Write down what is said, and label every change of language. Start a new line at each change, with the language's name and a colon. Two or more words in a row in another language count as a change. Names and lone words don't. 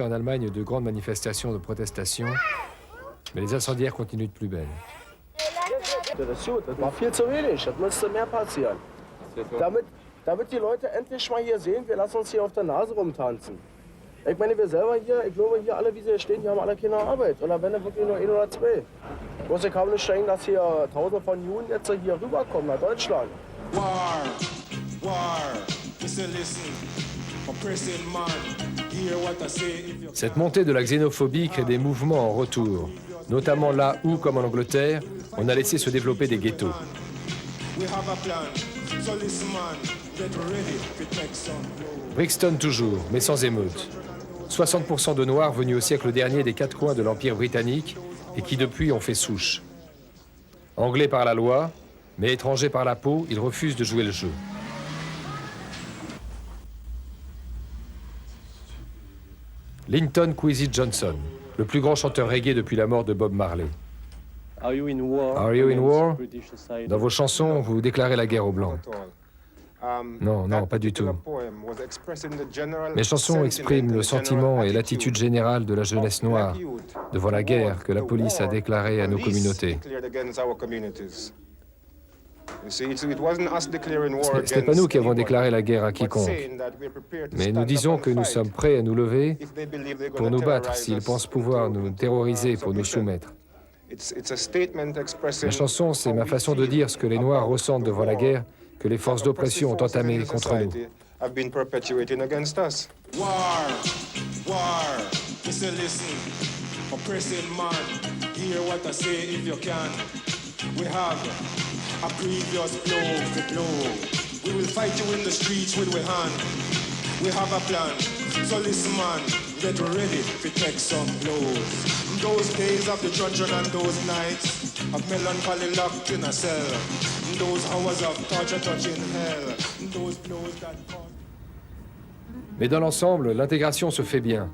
French: en Allemagne de grandes manifestations de protestation, mais les incendiaires continuent de plus belle.
German: Das war viel zu wenig, das müsste mehr passieren. Damit die Leute endlich mal hier sehen, wir lassen uns hier auf der Nase rumtanzen. Ich meine, wir selber hier, ich glaube hier alle, wie sie hier stehen, die haben alle keine Arbeit. Oder wenn wirklich nur 1 oder 2. Bloß ich kann nicht denken, dass hier Tausende von Juden jetzt hier rüberkommen nach Deutschland.
English: War, listen, oppressing man.
French: Cette montée de la xénophobie crée des mouvements en retour, notamment là où, comme en Angleterre, on a laissé se développer des ghettos. Brixton toujours, mais sans émeute. 60% de Noirs venus au siècle dernier des 4 coins de l'Empire britannique et qui depuis ont fait souche. Anglais par la loi, mais étrangers par la peau, ils refusent de jouer le jeu. Linton Kwesi Johnson, le plus grand chanteur reggae depuis la mort de Bob Marley.
English: Are you in war?
French: Dans vos chansons, vous déclarez la guerre aux Blancs. Non, pas du tout. Mes chansons expriment le sentiment et l'attitude générale de la jeunesse noire devant la guerre que la police a déclarée à nos communautés. Ce n'est pas nous qui avons déclaré la guerre à quiconque, mais nous disons que nous sommes prêts à nous lever pour nous battre s'ils pensent pouvoir nous terroriser pour nous soumettre. Ma chanson, c'est ma façon de dire ce que les Noirs ressentent devant la guerre que les forces d'oppression ont entamée contre nous.
English: A previous blow. We will fight you in the streets with we hand. We have a plan, so listen man, get ready to take some blows. Those days of the dungeon and those nights of melancholy locked in a cell. Those hours of torture touching hell. Those blows that cause...
French: Mais dans l'ensemble, l'intégration se fait bien.